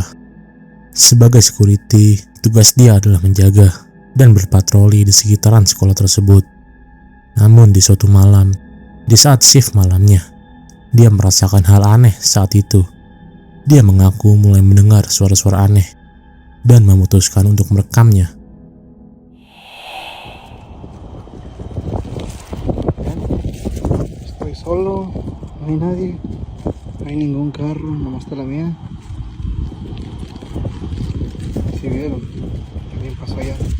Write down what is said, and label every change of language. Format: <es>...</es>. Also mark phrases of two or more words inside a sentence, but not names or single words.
<id>Sebagai security, tugas dia adalah menjaga dan berpatroli di sekitaran sekolah tersebut. Namun di suatu malam, di saat shift malamnya, dia merasakan hal aneh saat itu. Dia mengaku mulai mendengar suara-suara aneh dan memutuskan untuk merekamnya.</id> <es>Estoy solo, no hay nadie, no hay ningún carro, nomás está la mía. Si vieron, alguien pasó allá.</es>